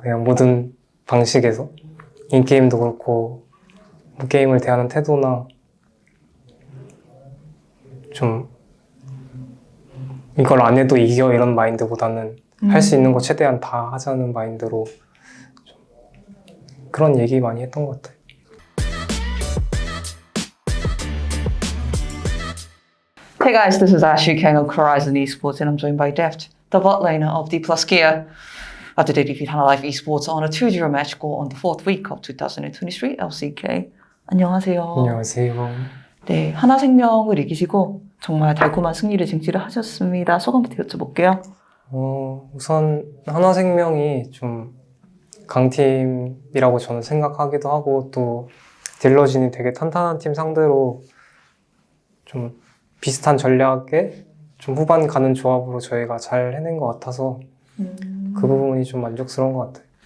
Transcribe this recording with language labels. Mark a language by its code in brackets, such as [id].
[ko] 그냥 모든 방식에서 인게임도 그렇고 뭐 게임을 대하는 태도나 좀 이걸 안 해도 이겨 이런 마인드보다는 할 수 있는 거 최대한 다 하자는 마인드로 좀 그런 얘기 많이 했던 것 같아요. [en] Hey guys, this is Ashley King of Horizon Esports and I'm joined by Deft, the bot laner of D Plus Gear. Today defeat Hana Life Esports on a 2-0 match goal on the 4th week of 2023 LCK. [ko] 안녕하세요. 안녕하세요. 네, 하나생명을 이기시고 정말 달콤한 승리를 쟁취를 하셨습니다. 소감부터 여쭤볼게요. 우선 하나생명이 좀 강팀이라고 저는 생각하기도 하고 또 딜러진이 되게 탄탄한 팀 상대로 좀 비슷한 전략에 좀 후반 가는 조합으로 저희가 잘 해낸 것 같아서 그 부분이 좀 만족스러운 것 같아요.